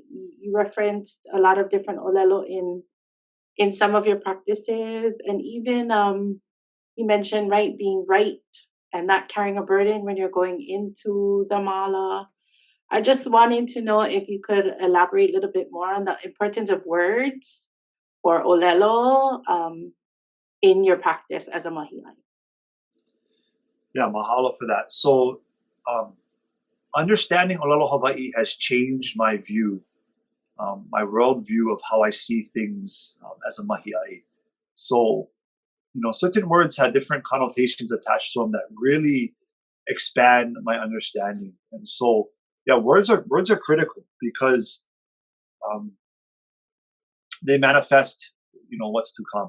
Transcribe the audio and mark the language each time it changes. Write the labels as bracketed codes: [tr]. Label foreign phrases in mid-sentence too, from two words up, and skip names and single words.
[en] You referenced a lot of different ʻōlelo in some of your practices, and even you mentioned, right, being right and not carrying a burden when you're going into the mala. I just wanted to know if you could elaborate a little bit more on the importance of words or ʻōlelo in your practice as a [haw] mahi ʻai. [en] Yeah, mahalo for that. So understanding [haw] ʻōlelo Hawaii [en] has changed my view, my worldview of how I see things as a [haw] mahi ʻai. [en] So, certain words had different connotations attached to them that really expand my understanding. And so, yeah, words are critical because they manifest, what's to come.